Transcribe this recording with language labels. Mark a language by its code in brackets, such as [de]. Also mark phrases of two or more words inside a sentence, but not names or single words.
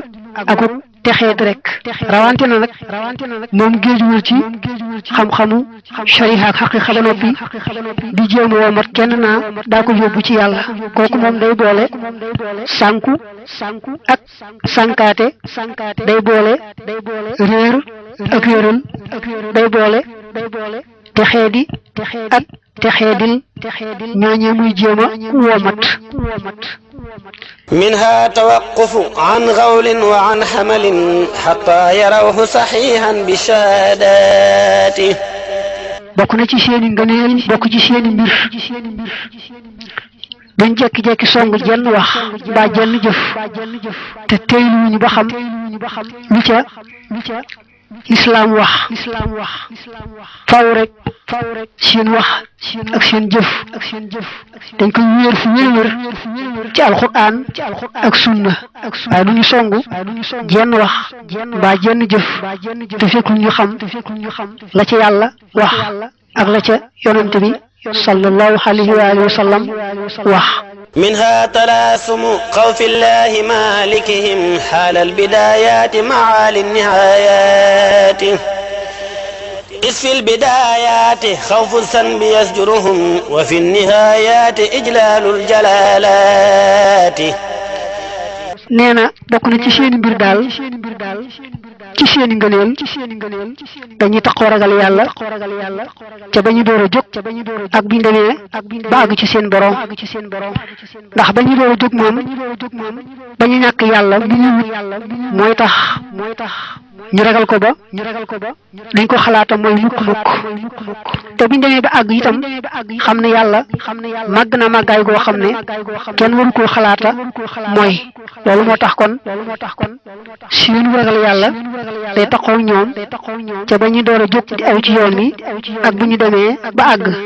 [wo] ak texeet rek rawante na nag moom géejuwul ci xam-xamu shariha ak xaqiqa ba noppi di jéem woo mat kenn naa daa ko yóbbu ci yàlla kooku moom day boole sànku ak sànkaate day boole réer ak réeral day boole texeedi ak texeedil ñooñee muy jéem a woomat [ar] منها توقف عن غول وعن حمل حتى يروه صحيحا بالشهادات [wo] bokk na ci seeni ngëneel bokk ci seeni mbir dañ jekki-jekki song jenn wax mbaa jenn jëf te teyluwuñu ba xam lu ca lislaam wax faw rek seen wax ak seen jëf dañ koy wéer fu wér ci alxuraan ak sunna waaye du ñu songu jenn wax mbaa jenn jëf te fekkul ñu xam la ca yàlla wax ak la ca yonent bi [ar] صلى الله عليه وعلى آله وسلم [wo] wax [ar] منها تلاسم خوف الله مالكهم حال البدايات مع النهايات إذ في البدايات خوف الذنب يزجرهم وفي النهايات إجلال الجلالات [wo] nee na bokk na ci seeni mbir daal ci seeni ngëneel dañuy taxoo ragal yàlla ca ba ñu door a jóg ak biñ demee ba àgg ci seen borom ndax ba ñu door a jóg moom ba ñu ñàkk yàlla bi ñu wut mooy tax ñu ragal ko ba dañ ko xalaata mooy lukk-lukk te biñ demee ba àgg itam xam ne yàlla màgg na màggaay goo xam ne kenn waru koo xalaata mooy loolu moo tax kon seenu ragal yàlla day taxaw ñoom ca ba ñu door a jóg di aw ci yoon wi ak bu ñu demee ba àgg